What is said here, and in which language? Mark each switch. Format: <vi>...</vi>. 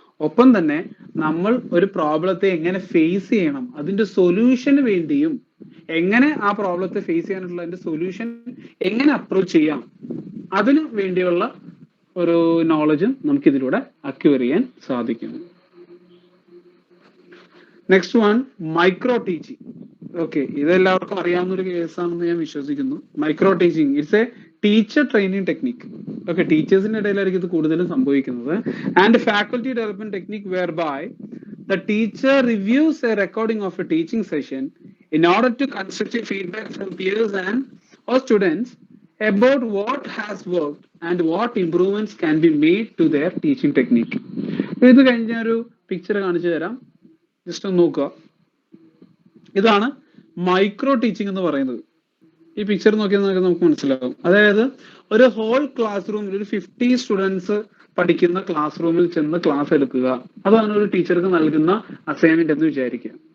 <ml>ഒപ്പം തന്നെ നമ്മൾ ഒരു പ്രോബ്ലത്തെ എങ്ങനെ ഫേസ് ചെയ്യണം, അതിന്റെ സൊല്യൂഷന് വേണ്ടിയും എങ്ങനെ ആ പ്രോബ്ലത്തെ ഫേസ് ചെയ്യാനുള്ള അതിന്റെ സൊല്യൂഷൻ എങ്ങനെ അപ്രോച്ച് ചെയ്യാം അതിനു വേണ്ടിയുള്ള ഒരു നോളജും നമുക്ക് ഇതിലൂടെ അക്വയർ ചെയ്യാൻ സാധിക്കുന്നു. Next one, micro teaching. Okay, ഇതെല്ലാവർക്കും അറിയാവുന്ന ഒരു കേസാണെന്ന് ഞാൻ വിശ്വസിക്കുന്നു. Micro teaching</ml> <en>It's a teacher training technique.</en> <ml>Okay, ടീച്ചേഴ്സിന്റെ ഇടയിലായിരിക്കും ഇത് കൂടുതലും സംഭവിക്കുന്നത്.</ml> <en>And faculty development technique whereby the teacher reviews a recording of a teaching session in order to constructive feedback from peers and or students about what has worked and what improvements can be made to their teaching technique.</en> <ml>ഇത് കഴിഞ്ഞ ഒരു picture കാണിച്ചു തരാം, just ഒന്ന് നോക്കുക. ഇതാണ് micro teaching എന്ന് പറയുന്നത്. ഈ പിക്ചർ നോക്കിയാൽ നമുക്ക് മനസ്സിലാവും. അതായത് ഒരു ഹോൾ ക്ലാസ് റൂമിൽ ഒരു 50 സ്റ്റുഡൻസ് പഠിക്കുന്ന ക്ലാസ് റൂമിൽ ചെന്ന് ക്ലാസ് എടുക്കുക, അതാണ് ഒരു ടീച്ചർക്ക് നൽകുന്ന അസൈൻമെന്റ് എന്ന് വിചാരിക്കുക.</ml>